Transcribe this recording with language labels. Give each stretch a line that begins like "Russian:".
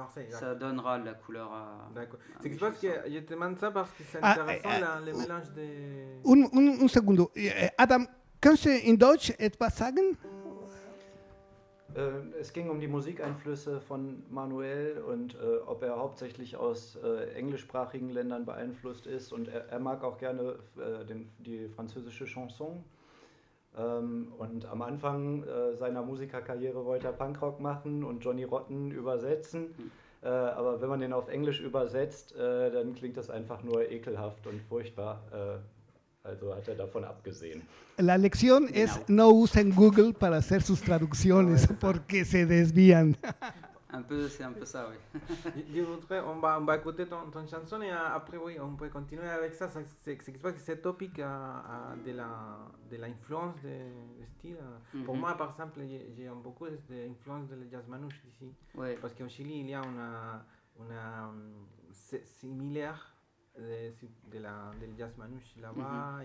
French: Ça donnera de la couleur à... D'accord. C'est que je pense que je te demande ça parce que c'est intéressant le mélange de...
Spanish: Un segundo.
German: Adam, kannst du in Deutsch etwas sagen? Es ging um die Musikeinflüsse von Manuel und ob er hauptsächlich aus englischsprachigen Ländern beeinflusst ist. Und er mag auch gerne die französische Chanson. Und am Anfang seiner Musikerkarriere wollte er Punkrock machen und Johnny Rotten übersetzen. Aber wenn man den auf Englisch übersetzt, dann klingt das einfach nur ekelhaft und furchtbar. Also hat er davon abgesehen.
Spanish: La lección es no usen Google para hacer sus traducciones porque se desvían.
French: C'est un peu ça, oui. Je voudrais, on va écouter ton chanson et après, oui, on peut continuer avec ça. C'est que ce topic de l'influence de style. Pour moi, par exemple, j'ai beaucoup d'influence de jazz manouche ici. Oui. Parce qu'au Chili, il y a une similaire del jazz manouche là-bas.